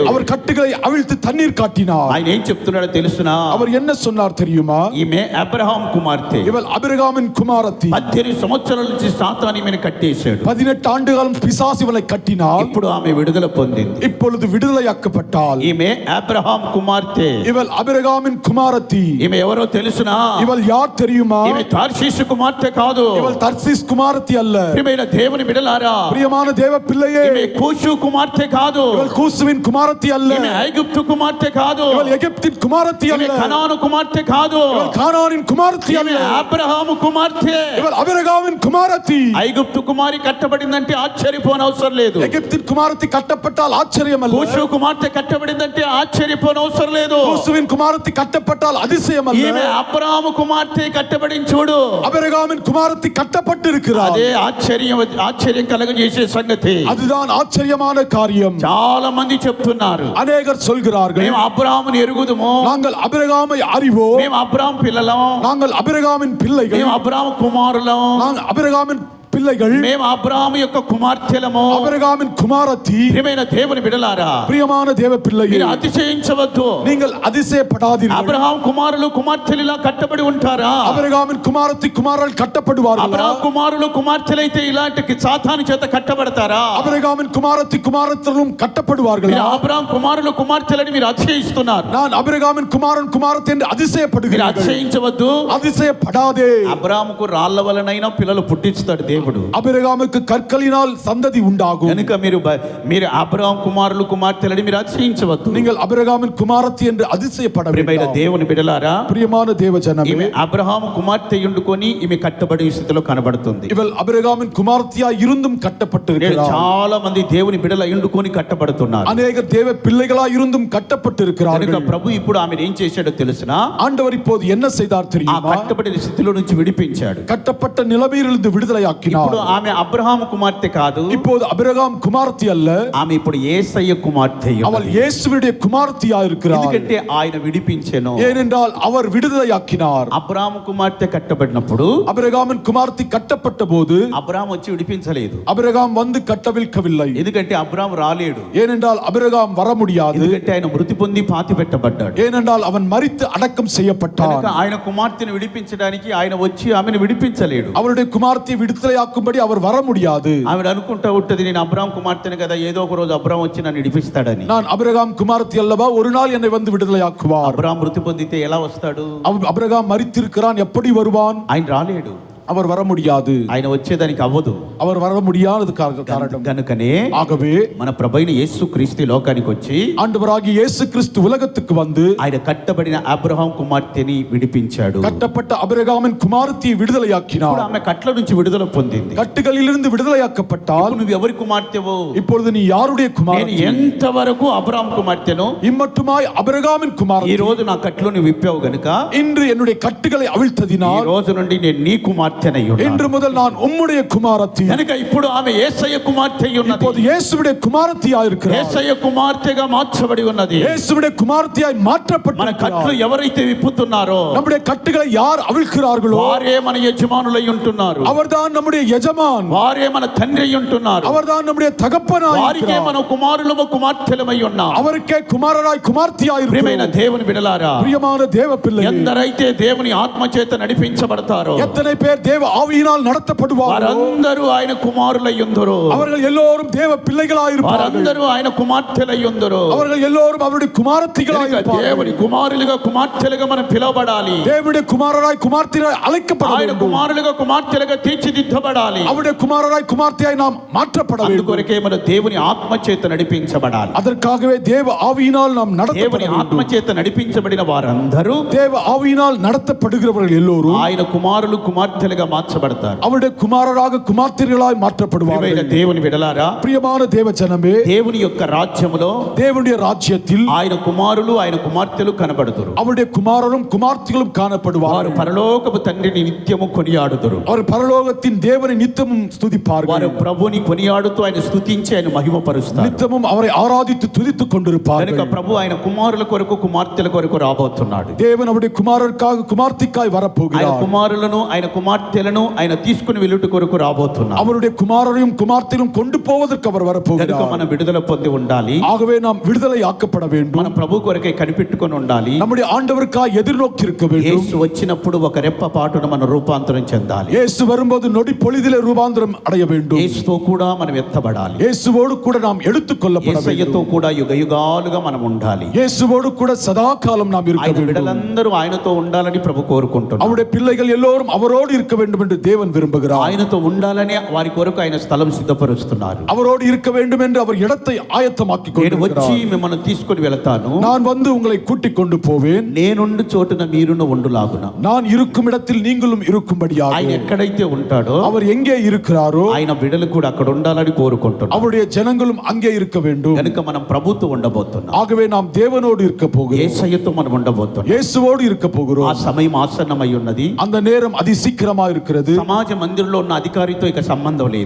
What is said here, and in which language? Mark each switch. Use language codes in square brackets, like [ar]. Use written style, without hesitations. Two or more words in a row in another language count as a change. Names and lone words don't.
[ta] அவர் கட்டுகளை அவிழ்த்து தண்ணீர் காட்டினார். [te] ఆయన ఏం చెప్తున్నాడో తెలుసునా? [ta] அவர் என்ன சொன்னார் தெரியுமா? [te] ఈమె అబ్రహాం కుమార్తె. [ta] இவள் அபிரகாமின் குமாரத்தி. [te] 18 సంవత్సరాల నుంచి సాతాను ఈమెను కట్టేశాడు. [ta] 18 ஆண்டு காலம் பிசாசு இவளை கட்டினார். [te] ఇప్పుడు ఆమె విడుదల పొందింది. [ta] இப்பொழுது விடுதலையாக்கப்பட்டாள். [te] ఈమె అబ్రహాం కుమార్తె. [ta] இவள் அபிரகாமின் குமாரத்தி. [te] ఈమె ఎవరో తెలుసునా? [ta] இவள் யார் தெரியுமா? [te] ఈమె తార్షీషు కుమార్తె కాదు. [ta] இவள் தர்சீஸ் குமாரத்தி அல்ல. [te] ప్రియమైన దేవుని బిడ్డలారా, [ta] பிரியமான தேவ பிள்ளையே, [te] ఈమె కూషు కుమార్తె కాదు. [ta] இவள் கூசுவின் குமாரத்தி அல்ல. [te] ఈమె ఐగుప్తు కుమార్తె కాదు. [ta] இவள் எகிப்தின் குமாரத்தி [te] ఈమె [ta] அல்ல. [te] కనాను కుమార్తె కాదు. [ta] இவள் கானானின் குமாரத்தி [te] ఈమె [ta] அல்ல. [te] అబ్రహాము కుమార్తె. [ta] இவள் அபிரகாமின் குமாரத்தி. [te] ఐగుప్తు కుమారి కట్టబడిందంటే ఆశ్చర్యపోనవసరం లేదు. [ta] எகிப்தின் குமாரத்தி கட்டப்பட்டால் ஆச்சரியம் அல்ல. [te] కూషు కుమార్తె కట్టబడిందంటే ఆశ్చర్యపోనవసరం లేదు. [ta] கூசுவின் குமாரத்தி கட்டப்பட்டால் அதிசயம் [te] ఈమె [ta] அல்ல. [te] అబ్రహాము కుమార్తె కట్టబడిన చూడు. [ta] அபிரகாமின் குமாரத்தி கட்டப்பட்டிருக்கிறார். [te] అదే ఆశ్చర్యం కలగజేసే సంగతి. [ta] அதுதான் ஆச்சரியமான காரியம். [te] చాలా మంది చెప్తున్నారు, [ta] அநேகர் சொல்கிறார்கள், [te] మేము అబ్రహాముని ఎరుగుదుము, [ta] நாங்கள் அபிரகாமை அறிவோம், [te] మేము అబ్రహాం పిల్లలం, [ta] நாங்கள் அபிரகாமின் பிள்ளைகள், [te] మేము అబ్రహాం కుమారులం, [ta] நாங்கள் அபிரகாமின் பிள்ளைகள், [te] మేము అబ్రహాము యొక్క కుమార్తెలము. [ta] அபிரகாமின் குமாரத்தி. [te] ప్రియమైన దేవుని బిడ్డలారా, [ta] பிரியமான தேவ [te] మీరు [ta] பிள்ளைகள், [te] అతిశయించవద్దు. [ta] நீங்கள் அதிசயப்படாதீர்கள். [te] అబ్రహాం కుమారులు కుమార్తెలు ఇలా కట్టబడి ఉంటారా? [ta] அபிரகாமின் குமாரத்தி குமாரர்கள் கட்டப்படுவார்கள். [te] అబ్రహాం కుమారులు కుమార్తెలైతే ఇలాంటి సాతాను చేత కట్టబడతారా? [ta] அபிரகாமின் குமாரத்தி குமாரத்தரும் கட்டப்படுவார்கள். [te] మీరు అబ్రహాం కుమారులు కుమార్తెలని మీరు అతిశయిస్తున్నారు. [ta] நான் அபிரகாமின் குமாரன் குமாரத்தி என்று [te] మీరు [ta] அதிசயப்படுகிறீர்கள். [te] అతిశయించవద్దు. [ta] அதிசயப்படாதே. [te] అబ్రహాముకు రాళ్ల వలనైనా పిల్లలు పుట్టిస్తాడు దేవుడు. [ta] அபிரகாமுக்கு கற்களினால் சந்ததி உண்டாகும். [te] కనుక మీరు అబ్రహాం కుమారులు కుమార్తెలని మీరు అతిశయించవద్దు. [ta] நீங்கள் அபிரகாமின் குமாரத்தி என்று அதிசயப்பட [te] ప్రియమైన [ta] வேண்டாம். [te] దేవుని బిడ్డలారా, [ta] பிரியமான தேவ ஜனமே, [te] ఈమె అబ్రహాము కుమార్తె ఉండుకొని ఈమె కట్టబడి స్థితిలో కనబడుతుంది. [ta] இவள் அபிரகாமின் குமாரத்தியா இருந்தும் [te] నేడు [ta] கட்டப்பட்டிருக்கிறார். [te] చాలా మంది దేవుని బిడ్డల ఎండుకొని కట్టబడుతున్నారు. [ta] அநேகர் தேவ பிள்ளைகளா இருந்தும் [te] కనుక [ta] கட்டப்பட்டிருக்கிறார்கள். [te] ప్రభు ఇప్పుడు ఆమె ఏం చేశాడో తెలుసునా? [ta] ஆண்டவர் இப்போது என்ன செய்தார் [te] ఆ [ta] தெரியுமா? [te] కట్టబడిన స్థితిలో నుంచి విడిపించాడు. [ta] கட்டப்பட்ட நிலைமையிலிருந்து விடுதலையாக்கினார். [te] ఇప్పుడు ఆమె అబ్రహాము కుమార్తె కాదు, [ta] இப்போது அபிரகாம் குமாரத்தி அல்ல, [te] ఆమె ఇప్పుడు యేసయ్య కుమార్తె. [ta] அவள் இயேசுவுடைய குமாரத்தியா இருக்கிறார். [te] ఎందుకంటే ఆయన విడిపించెను. [ta] ஏனென்றால் அவர் விடுதலையாக்கினார். [te] అబ్రహాము కుమార్తె కట్టబడినప్పుడు [ta] அபிரகாமின் குமாரத்தி கட்டப்பட்ட போது [te] అబ్రహాం వచ్చి విడిపించలేదు. [ta] அபிரகாம் வந்து கட்டவிழ்க்கவில்லை. [te] ఎందుకంటే అబ్రహాం రాలేడు. [ta] ஏனென்றால் அபிரகாம் வர முடியாது. [te] ఎందుకంటే ఆయన మృతి పొంది పాతి పెట్టబడ్డాడు. [ta] ஏனென்றால் அவன் மரித்து அடக்கம் செய்யப்பட்டான். [te] కనుక ఆయన కుమార్తెను విడిపించడానికి ఆయన వచ్చి ఆమెను విడిపించలేడు. [ta] அவருடைய குமாரத்தை விடுதலையாக்கும்படி அவர் வர முடியாது. [te] ఆవిడ అనుకుంటా ఉంటది, నేను అబ్రహాం కుమార్తెను కదా, ఏదో ఒక రోజు అబ్రహాం వచ్చి నన్ను విడిపిస్తాడని. [ta] நான் அபிரகாம் குமாரத்தி அல்லவா, ஒரு நாள் என்னை வந்து விடுதலையாக்குவார். [te] అబ్రహాం మృతి పొందితే ఎలా వస్తాడు? [ta] அபிரகாம் மரித்திருக்கிறான், எப்படி வருவான்? [te] ఆయన రాలేడు. [ta] அவர் வர முடியாது. [te] ఆయన వచ్చేదానికి అవ్వదు. [ta] அவர் வர முடியாதது காரணம். [te] కనుకనే [ta] ஆகவே [te] మన ప్రభువైన యేసు క్రీస్తు లోకానికి వచ్చి [ta] ஆண்டவராகிய இயேசு கிறிஸ்து உலகத்துக்கு வந்து [te] ఆయన కట్టబడిన అబ్రహాం కుమార్తెని విడిపించాడు. [ta] கட்டப்பட்ட அபிரகாமின் குமாரத்தியை விடுதலையாக்கினார். [te] ఇప్పుడు ఆమె కట్ల నుంచి విడుదల పొందింది. [ta] கட்டுகளிலிருந்து விடுதலையாக்கப்பட்டால் [te] నువ్వు ఎవరి కుమార్తెవో? [ta] இப்பொழுது நீ யாருடைய [te] నేను [ta] குமாரத்தி? [te] ఎంతవరకు అబ్రహాం కుమార్తెను, [ta] இம்மட்டுமாய் அபிரகாமின் [te] ఈ [ta] குமாரத்தி. [te] రోజు నా కట్లను విప్పావు గనుక [ta] இன்று என்னுடைய கட்டுகளை [te] ఈ [ta] அவிழ்த்ததினால் [te] రోజు నుండి నేను నీ కుమార్తెనై ఉన్నాను. [ta] இன்று முதல் நான் உம்முடைய குமாரத்தி. [te] కనుక ఇప్పుడు ఆమె యేసయ్య కుమార్తె ఉన్నది. [ta] இப்போது இயேசுவுடைய குமாரத்தியா இருக்கிறார். [te] యేసయ్య కుమార్తెగా మార్చబడి ఉన్నది. [ta] இயேசுவுடைய குமாரத்தியாய் [te] మన [ta] மாற்றப்பட்டிருக்கிறார். [te] కట్లు ఎవరైతే విప్పుతున్నారో [ta] நம்முடைய கட்டுகளை யார் அவிழ்க்கிறார்களோ [te] వారే మన యజమానులై ఉంటున్నారు. [ta] அவர்தான் நம்முடைய எஜமான். [te] వారే మన తండ్రి అయి ఉంటున్నారు. [ta] அவர்தான் நம்முடைய தகப்பனாய் [te] వారికే [ta] இருக்கிறார். [te] మన కుమారులము కుమార్తెలమై ఉన్నాం. [ta] அவருக்கே குமாரராய் குமார்த்தியாய் [te] ప్రియమైన [ta] இருக்கிறோம். [te] దేవుని బిడ్డలారా, [ta] பிரியமான தேவ பிள்ளைகளே, [te] ఎందరైతే దేవుని ఆత్మ చేత నడిపించబడతారో, [ta] எத்தனை பேர் தேவ ஆவியினால் நடத்தப்படுவார்களோ [te] వారందరూ ఆయన కుమారులయ్యుందురు. [ta] அவர்கள் எல்லோரும் தேவ பிள்ளைகளாயிருப்பார்கள். [te] వారందరూ ఆయన కుమార్తెలయ్యుందురు. [ta] அவர்கள் எல்லோரும் அவருடைய [te] కనుక [ta] குமாரத்திகளாயிருப்பார்கள். [te] దేవుని కుమారులుగా కుమార్తెలుగా మనం పిలవబడాలి. [ta] தேவனுடைய குமாரராய் குமார்த்தியாய் அழைக்கப்பட [te] ఆయన [ta] வேண்டும். [te] కుమారులుగా కుమార్తెలుగా తీర్చిదిద్దబడాలి. [ta] அவருடைய குமாரராய் குமார்த்தியாய் நாம் மாற்றப்பட வேண்டும். [te] అందుకొరకే మనం దేవుని ఆత్మ చేత నడిపించబడాలి. [ta] அதற்காகவே தேவ ஆவியினால் நாம் நடத்தப்பட [te] దేవుని ఆత్మ [ta] வேண்டும். [te] చేత నడిపించబడిన వారందరూ [ta] தேவ ஆவியினால் நடத்தப்படுகிறவர்கள் எல்லோரும் [te] ఆయన కుమారులు కుమార్తెలుగా మార్చబడతారు. [ta] அவருடைய குமாரராக குமார்த்திகளாய் [te] ప్రియమైన [ta] மாற்றப்படுவார்கள். [te] దేవుని విడలారా, [ta] பிரியமான தேவ ஜனமே, [te] దేవుని యొక్క రాజ్యములో [ta] தேவனுடைய ராஜ்யத்தில் [te] ఆయన కుమారులు ఆయన కుమార్తెలు కనబడుదురు. [ta] அவருடைய குமாரரும் குமார்த்திகளும் [te] వారు [ta] காணப்படுவார்கள். [te] పరలోకపు తండ్రిని నిత్యము కొనియాడుదురు. [ta] அவர் பரலோகத்தின் தேவனை நித்தமும் [te] వారు [ta] துதிப்பார்கள். [te] ప్రభుని కొనియాడుతూ ఆయన స్తుతించి ఆయన మహిమపరుస్తారు. [ta] நித்தமும் அவரை ஆராதித்து துதித்துக் [te] కనుక [ta] கொண்டிருப்பார்கள். [te] ప్రభు ఆయన కుమారుల కొరకు కుమార్తెల కొరకు రాబోతున్నాడు. [ta] தேவன் அவருடைய குமாரருக்காக குமார்த்திக்காய் [te] ఆయన [ta] வரப்போகிறார். [te] కుమారులను ఆయన కుమార్తెలను ఆయన తీసుకుని వెళ్ళుట కొరకు రాబోతున్నాడు. [ta] அவருடைய குமாரரையும் குமார்த்திலும் கொண்டு போவதற்கு அவர் [te] కనుక [ta] வரப்போகிறார். [te] మనం విడుదల పొంది ఉండాలి. [ta] ஆகவே நாம் விடுதலை ஆக்கப்பட [te] మన [ta] வேண்டும். [te] ప్రభు కొరకై కనిపెట్టుకొని ఉండాలి. [ta] நம்முடைய ஆண்டவருக்காக எதிர்நோக்கி இருக்க வேண்டும். [te] యేసు వచ్చినప్పుడు ఒక రెప్ప పాటున మనం రూపాంతరం చెందాలి. [ta] இயேசு வரும்போது நொடி பொழுதிலே ரூபாந்தரம் அடைய வேண்டும். [te] యేసుతో కూడా మనం ఎత్తబడాలి. [ta] இயேசுவோடு கூட நாம் எடுத்துக் கொள்ளப்பட [te] యేసయ్యతో [ta] வேண்டும். [te] కూడా యుగ యుగాలుగా మనం ఉండాలి. [ta] இயேசுவோடு கூட சதா காலம் நாம் இருக்க [te] ఆయన [ta] வேண்டும். [te] బిడ్డలందరూ ఆయనతో ఉండాలని ప్రభు కోరుకుంటున్నారు. [ta] அவருடைய பிள்ளைகள் எல்லோரும் அவரோடு இருக்க வேண்டும் என்று தேவன் விரும்புகிறார். [te] ఆయనతో ఉండాలని వారి కొరకు ఆయన స్థలం సిద్ధపరుస్తున్నారు. [ta] அவரோடு இருக்க வேண்டும் என்று அவர் இடத்தை ஆயத்தமாக்கி [te] నేను వచ్చి [ta] கொண்டிருக்கிறார். [te] మిమ్మల్ని తీసుకొని వెళతాను. [ta] நான் வந்து உங்களை கூட்டிக் கொண்டு போவேன். [te] నేనుండు చోటున మీరును ఉండులాగున. [ta] நான் இருக்கும் இடத்தில் நீங்களும் இருக்கும்படியாக. [te] ఆయన ఎక్కడైతే ఉంటాడో [ta] அவர் எங்கே இருக்கிறாரோ [te] ఆయన బిడ్డలు కూడా అక్కడ ఉండాలని కోరుకుంటున్నారు. [ta] அவருடைய ஜனங்களும் அங்கே இருக்க வேண்டும். [te] కనుక మనం ప్రభుతో ఉండబోతున్నాం. [ta] ஆகவே நாம் தேவனோடு இருக்க போகிறோம். [te] యేసయ్యతో మనం ఉండబోతున్నాం. [ta] இயேசுவோடு இருக்க [te] ఆ [ta] போகிறோம். [te] సమయం ఆసన్నమై ఉన్నది. [ta] அந்த நேரம் அதிசீக்கிரமா இருக்கிறது. [te] సమాజ మందిరంలో ఉన్న అధికారితో ఇక సంబంధం లేదు.